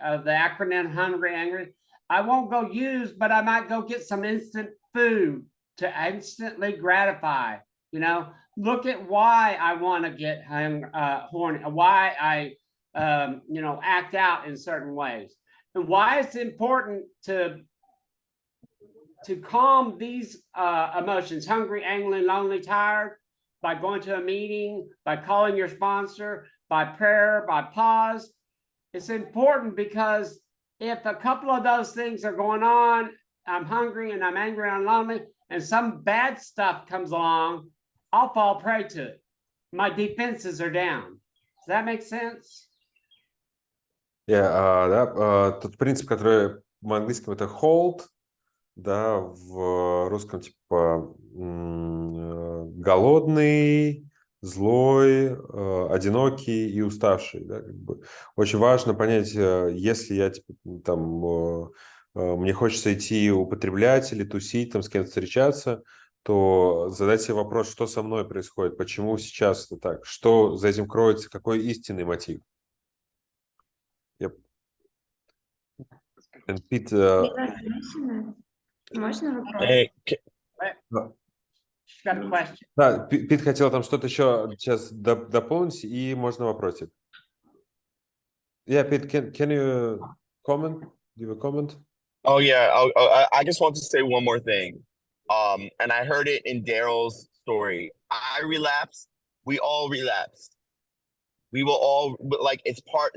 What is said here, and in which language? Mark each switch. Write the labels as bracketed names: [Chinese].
[English] The acronym hungry, angry. I won't go use, but I might go get some instant food to instantly gratify, look at why I want to get horny, why I, act out in certain ways, and why it's important to calm these emotions, hungry, angry, lonely, tired, by going to a meeting, by calling your sponsor, by prayer, by pause. It's important because if a couple of those things are going on, I'm hungry and I'm angry and I'm lonely, and some bad stuff comes along, I'll fall prey to it. My defenses are down. Does that make sense? [Russian] Yeah, тот принцип, который в английском это hold, да, в русском типа голодный, злой, одинокий и уставший. Да, как бы. Очень важно понять, если я типа, там мне хочется идти употреблять или тусить, там с кем-то встречаться, то задать себе вопрос, что со мной происходит, почему сейчас это так, что за этим кроется, какой истинный мотив. [English] Yep. And Pete, [Russian] можно вопрос? [English] Hey, She's got a question. [Russian] да, Пит хотел там что-то еще сейчас дополнить, и можно вопросик. [English] Yeah, Pete, can you comment? Give a comment? Oh yeah, I just want to say one more thing. And I heard it in Daryl's story. I relapsed. We all relapsed. We will all it's part.